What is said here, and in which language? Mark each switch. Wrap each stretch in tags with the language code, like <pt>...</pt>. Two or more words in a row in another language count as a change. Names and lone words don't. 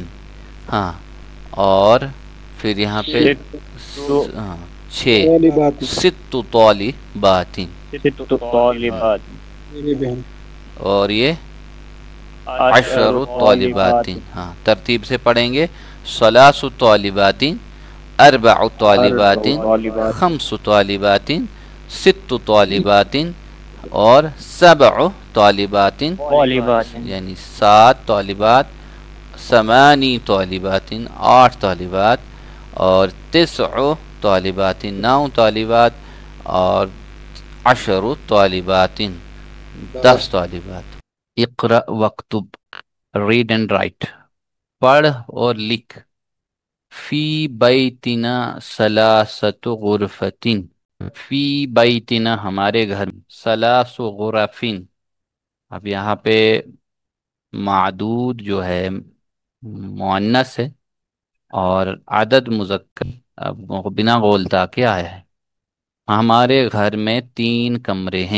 <hi>हाँ, और फिर यहाँ पे 6</hi> <ar>ستُّ طالباتٍ,</ar> <hi>और ये</hi> <ar>عشرُ طالباتٍ.</ar> <hi>हाँ, तरतीब से पढ़ेंगे।</hi> <ar>ثلاثُ طالباتٍ، أربعُ طالباتٍ، خمسُ طالباتٍ، ستُّ طالباتٍ, और سبعُ طالباتٍ, यानी 7 तालिबात। ثماني طالباتٍ, 8 तालिबात, और تسعُ طالباتٍ, 9 तालिबात, और عشرُ طالباتٍ, 10 तालिबात। اقرأ واكتب,</ar> <en>read and write, पढ़ और लिख।</en> <ar>في بيتنا ثلاثةُ غرفةٍ، في بيتنا,</ar> <hi>हमारे घर में।</hi> <ar>ثلاثُ غرفٍ,</ar> <hi>अब यहाँ पे मादूद जो है मुअन्नस है, और आदद मुज़क्कर अब बिना गोलता के आया है। हमारे घर में 3 कमरे हैं।</hi>